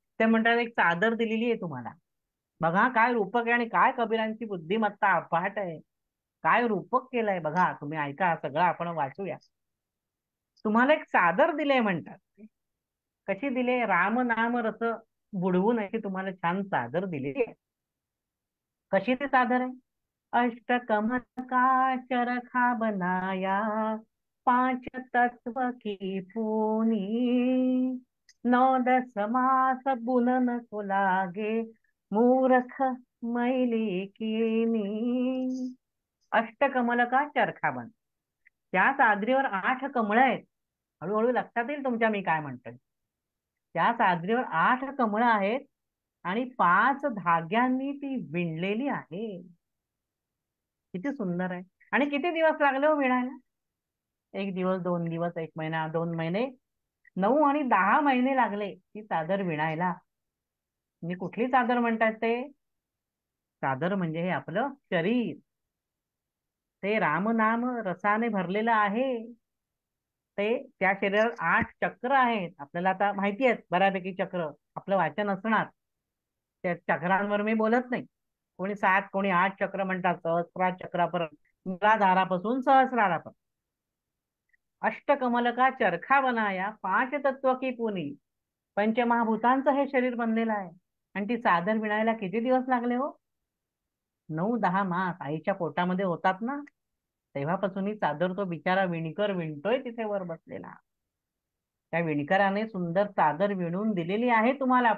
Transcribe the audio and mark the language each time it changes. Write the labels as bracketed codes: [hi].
[mr] ते म्हणतात एक चादर दिलेली आहे तुम्हाला. बघा काय रूपक आहे आणि काय कबीरांची बुद्धिमत्ता अफाट आहे. काय रूपक केलंय बघा, तुम्ही ऐका, सगळं आपण वाचूया. तुम्हाला एक चादर दिले म्हणतात. कशी दिले? राम नाम रस बुडवून अशी तुम्हाला छान चादर दिलेली आहे. कशी ती चादर आहे? [hi] अष्टकमल का चरखा बनाया, 5 तत्व की पूनी, 9-10 मास बुनन को लागे, मूरख मैली कीनी. अष्टकमल का चरखा बन, [mr] त्या चादरीवर 8 कमळ आहेत. हळूहळू लक्षात येईल तुमच्या मी काय म्हणतोय. त्या चादरीवर 8 कमळ आहेत आणि 5 धाग्यांनी ती विणलेली आहे. किती सुंदर आहे. आणि किती दिवस लागले हो विणायला? 1 दिवस, 2 दिवस, 1 महिना, 2 महिने, 9 आणि 10 महिने लागले ती चादर विणायला. मी कुठली चादर म्हणतात ते? चादर म्हणजे हे आपलं शरीर, ते रामनाम रसाने भरलेलं आहे. ते त्या शरीरात 8 चक्र आहेत. आपल्याला आता माहिती आहेत बऱ्यापैकी चक्र, आपलं वाचन असणार. त्या चक्रांवर मी बोलत नाही. कोणी 7, कोणी 8 चक्र म्हणतात, सहस्रार चक्रापर्यंत, मूलाधारापासून सहस्रारापर्यंत. [hi] अष्टकमल का चरखा बनाया, 5 तत्व की पुनी. [mr] पंचमहाभूतांचं हे शरीर बनलेलं आहे. आणि ती चादर विणायला किती दिवस लागले हो? 9-10 मास. आईच्या पोटामध्ये होतात ना, तेव्हापासून ही चादर तो बिचारा विणकर विणतोय तिथे वर बसलेला. त्या विणकराने सुंदर चादर विणून दिलेली आहे तुम्हाला.